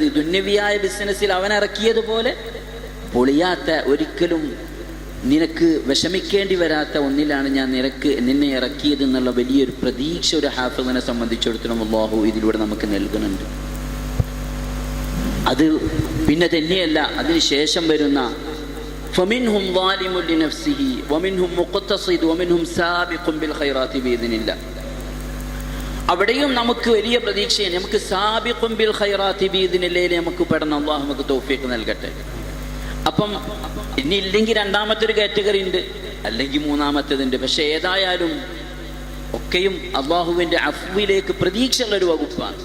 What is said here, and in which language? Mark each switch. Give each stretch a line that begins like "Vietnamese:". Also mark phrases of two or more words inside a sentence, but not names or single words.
Malayalam: ദുന്യവിയായ ബിസിനസ്സിൽ അവൻ ഇറക്കിയതുപോലെ പൊളിയാത്ത, ഒരിക്കലും നിനക്ക് വിഷമിക്കേണ്ടി വരാത്ത ഒന്നിലാണ് ഞാൻ നിന്നെ ഇറക്കിയത് എന്നുള്ള വലിയൊരു പ്രതീക്ഷ ഒരു ഹാഫിളിനെ സംബന്ധിച്ചിടത്തോളം അല്ലാഹു ഇതിലൂടെ നമുക്ക് നൽകുന്നുണ്ട്. അത് പിന്നെ തന്നെയല്ല, അതിനുശേഷം വരുന്ന
Arabic: فَمِنْهُمْ ظَالِمٌ لِنَفْسِهِ وَمِنْهُمْ مُقْتَصِدٌ وَمِنْهُمْ سَابِقٌ بِالْخَيْرَاتِ بِإِذْنِ اللَّهِ.
Malayalam: അവിടെയും നമുക്ക് വലിയ പ്രതീക്ഷയാണ്. നമുക്ക്
Arabic: سابق بالخيرات بإذن الله
Malayalam: നമുക്ക് പെടണം. അല്ലാഹു നമുക്ക് തൗഫീഖ് നൽകട്ടെ. അപ്പം ഇനി ഇല്ലെങ്കിൽ രണ്ടാമത്തെ ഒരു കാറ്റഗറി ഉണ്ട്, അല്ലെങ്കിൽ മൂന്നാമത്തേതുണ്ട്. പക്ഷെ ഏതായാലും ഒക്കെയും അള്ളാഹുവിൻ്റെ അഫ്വിലേക്ക് പ്രതീക്ഷയുള്ളൊരു വകുപ്പാണ്.